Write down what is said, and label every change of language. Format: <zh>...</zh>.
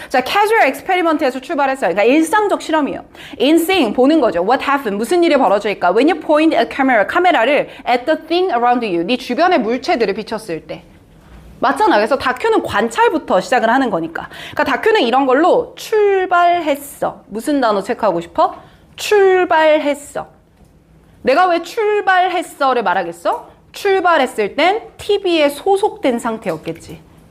<ko>자, casual experiment에서 출발했어요. 그러니까 일상적 실험이에요.</ko> <en>In seeing,</en> <ko>보는 거죠.</ko> <en>What happened?</en> <ko>무슨 일이 벌어질까?</ko> <en>When you point a camera,</en> <ko>카메라를</ko> <en>at the thing around you,</en> <ko>네 주변의 물체들을 비췄을 때. 맞잖아. 그래서 다큐는 관찰부터 시작을 하는 거니까. 그러니까 다큐는 이런 걸로 출발했어. 무슨 단어 체크하고 싶어? 출발했어. 내가 왜 출발했어를 말하겠어? 출발했을 땐 TV에 소속된 상태였겠지.</ko>